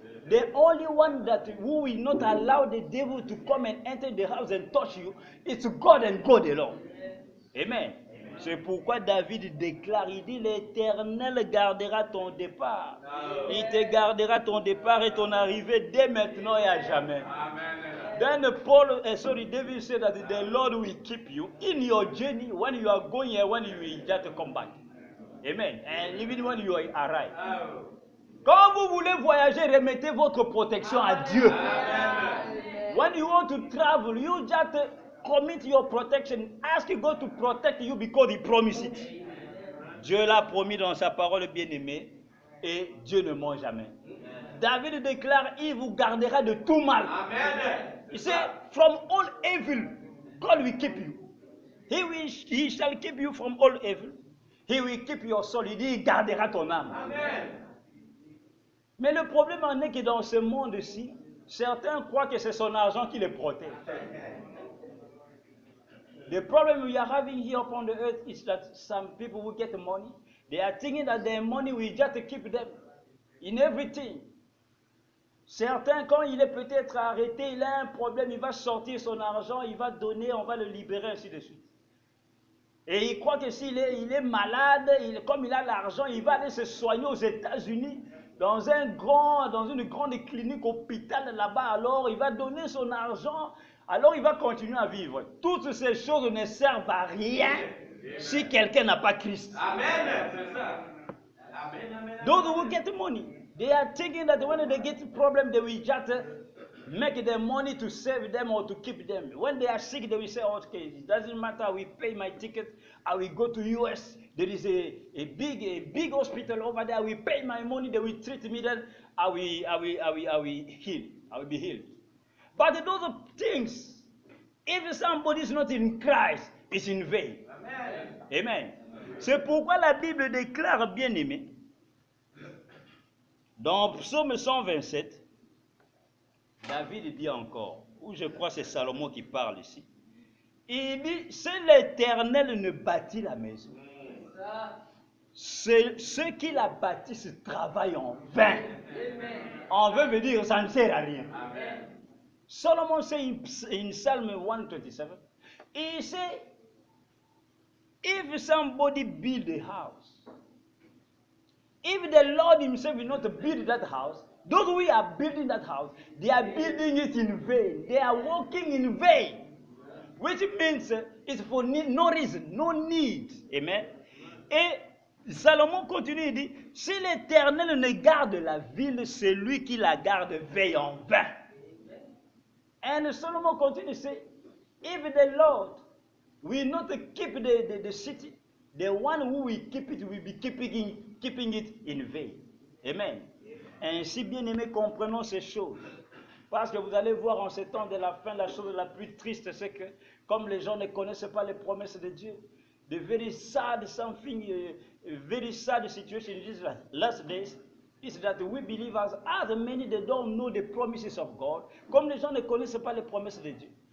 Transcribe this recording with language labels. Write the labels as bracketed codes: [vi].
[en] The only one who will not allow the devil to come and enter the house and touch you, it's God and God alone. Amen. [fr] C'est pourquoi David déclare, il dit, l'Éternel gardera ton départ. Il te gardera ton départ et ton arrivée dès maintenant et à jamais. [en] Then David said that the Lord will keep you in your journey when you are going and when you will just come back. Amen. And even when you arrive. [fr] Quand vous voulez voyager, remettez votre protection à Dieu. [en] When you want to travel, you just commit your protection. Ask God to protect you because He promised it. [fr] Dieu l'a promis dans sa parole bien-aimée et Dieu ne ment jamais. David déclare, il vous gardera de tout mal. [en] He said, from all evil, God will keep you. He shall keep you from all evil. He will keep your soul. [fr] Il dit, il gardera ton âme. Amen. Mais le problème en est que dans ce monde-ci, certains croient que c'est son argent qui les protège. [en] The problem we are having here upon the earth is that some people who get money, they are thinking that their money will just keep them in everything. [fr] Certains, quand il est peut-être arrêté, il a un problème, il va sortir son argent, il va donner, on va le libérer, ainsi de suite. Et il croit que s'il est malade, comme il a l'argent, il va aller se soigner aux États-Unis, dans une grande clinique, hôpital là-bas, alors il va donner son argent, alors il va continuer à vivre. Toutes ces choses ne servent à rien si quelqu'un n'a pas Christ. Amen. C'est ça. Amen. [en] Those who get money, they are thinking that when they get a problem, they will just make their money to save them or to keep them. When they are sick, they will say, okay, it doesn't matter, I will pay my ticket, I will go to US, there is a big hospital over there, I will pay my money, they will treat me, then I will heal, I will be healed. But those things, if somebody is not in Christ, it's in vain. Amen. Amen. [fr] C'est pourquoi la Bible déclare, bien-aimé, dans Psaume 127, David dit encore, ou je crois que c'est Salomon qui parle ici. Il dit, si l'Éternel ne bâtit la maison, ceux qui la bâtissent travaillent en vain. En vain veut dire ça ne sert à rien. [en] Solomon say in Psalm 127, he said, if somebody build a house, if the Lord himself will not build that house, those who are building that house, they are building it in vain. They are working in vain. Which means it's for no reason, no need. Amen. [fr] Et Salomon continue, il dit, si l'Éternel ne garde la ville, celui qui la garde veille en vain. [en] And Solomon continue to say, if the Lord will not keep the city, the one who will keep it will be keeping it in vain. Amen. [fr] Ainsi, bien aimés, comprenons ces choses. Parce que vous allez voir en ces temps de la fin, la chose la plus triste, c'est que comme les gens ne connaissent pas les promesses de Dieu, [en] the very sad something, very sad situation in these last days is that we believers, as many they don't know the promises of God, [fr] comme les gens ne connaissent pas les promesses de Dieu.